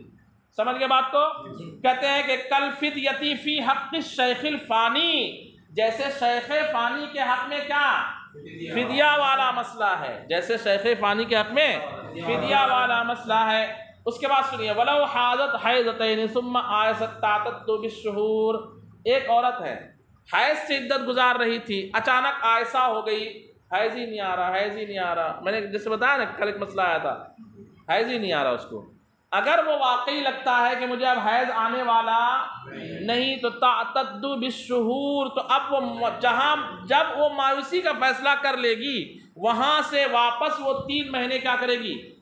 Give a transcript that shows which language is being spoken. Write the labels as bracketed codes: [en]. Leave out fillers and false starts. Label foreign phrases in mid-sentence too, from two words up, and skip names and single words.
[ur] سمجھ گئے بات کو؟ کہتے ہیں کہ [ar] کل فدیتی فی حق الشیخ الفانی، [ur] جیسے شیخ فانی کے حق میں کیا فدیہ والا مسئلہ ہے، جیسے شیخ فانی کے حق میں فدیہ والا مسئلہ ہے. اس کے بعد سنیے، [ar] وَلَوْ حَاضَتْ حَيْضَتَيْنِ ثُمَّ آیَسَتْ تَعْتَدُّ بِالشُّهُورِ، [ur] ایک عورت ہے حیض سے عدت گزار رہی تھی، اچانک آئسہ ہو گئی، حیض ہی نہیں آ رہا، حیض ہی نہیں آ رہا. میں نے جیسے بتایا نا کل ایک مسئلہ آیا تھا، حیض ہی نہیں آ رہا اس کو. اگر وہ واقعی لگتا ہے کہ مجھے اب حیض آنے والا نہیں، تو [ar] تعتد بالشہور، [ur] تو اب وہ جب وہ مایوسی کا فیصلہ کر لے گی، وہاں سے واپس وہ 3 مہینے کیا کرے گی؟